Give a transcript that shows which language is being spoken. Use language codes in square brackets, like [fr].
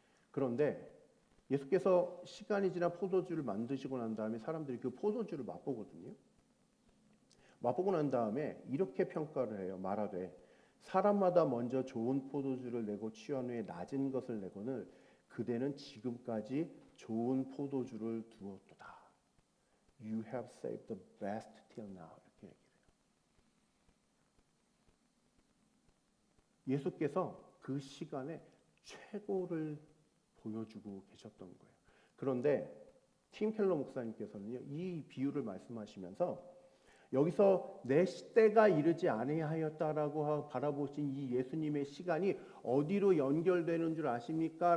[ko] 그런데 예수께서 시간이 지나 포도주를 만드시고 난 다음에 사람들이 그 포도주를 맛보거든요. 맛보고 난 다음에 이렇게 평가를 해요. 말하되 사람마다 먼저 좋은 포도주를 내고 취한 후에 낮은 것을 내거늘 그대는 지금까지 좋은 포도주를 두었도다. [en] You have saved the best till now. [ko] 이렇게 얘기해요. 예수께서 그 시간에 최고를 보여주고 계셨던 거예요. 그런데 팀 켈러 목사님께서는요, 이 비유를 말씀하시면서 여기서 내 시대가 이르지 아니하였다라고 바라보신 이 예수님의 시간이 어디로 연결되는 줄 아십니까?